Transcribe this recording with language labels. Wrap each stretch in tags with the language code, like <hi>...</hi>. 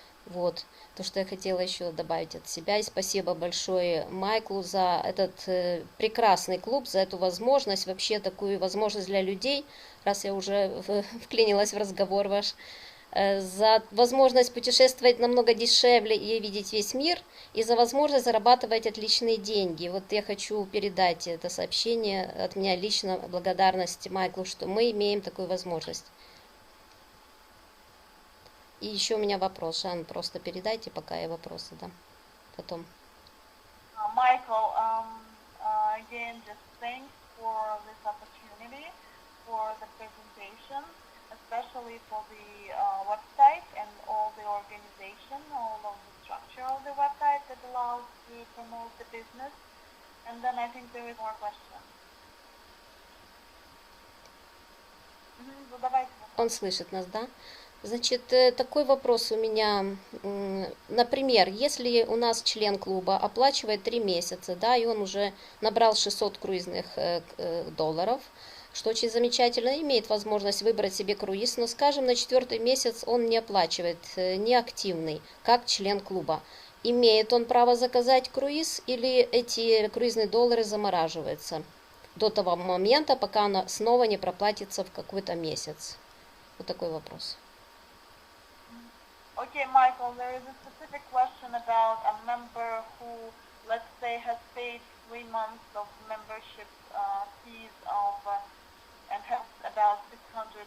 <ru>Вот, то, что я хотела еще добавить от себя. И спасибо большое Майклу за этот прекрасный клуб, за эту возможность, вообще такую возможность для людей, раз я уже вклинилась в разговор ваш, за возможность путешествовать намного дешевле и видеть весь мир, и за возможность зарабатывать отличные деньги. Вот я хочу передать это сообщение от меня лично, благодарность Майклу, что мы имеем такую возможность. И еще у меня вопрос, Жан, просто передайте, пока я вопросы дам потом.</ru> <en>Michael, again, just thanks for this opportunity, for the presentation, especially for the website and all the organization, all of the structure of the website that allows to promote the business. And then I think there is more question.</en> <ru>Задавайте. Он слышит нас, да? Значит, такой вопрос у меня. Например, если у нас член клуба оплачивает 3 месяца, да, и он уже набрал 600 круизных долларов, что очень замечательно, имеет возможность выбрать себе круиз, но, скажем, на 4-й месяц он не оплачивает, не активный, как член клуба. Имеет он право заказать круиз или эти круизные доллары замораживаются до того момента, пока она снова не проплатится в какой-то месяц? Вот такой вопрос.</ru> <en>Okay, Michael, there is a specific question about a member who, let's say, has paid 3 months of membership fees and has about $600.</en>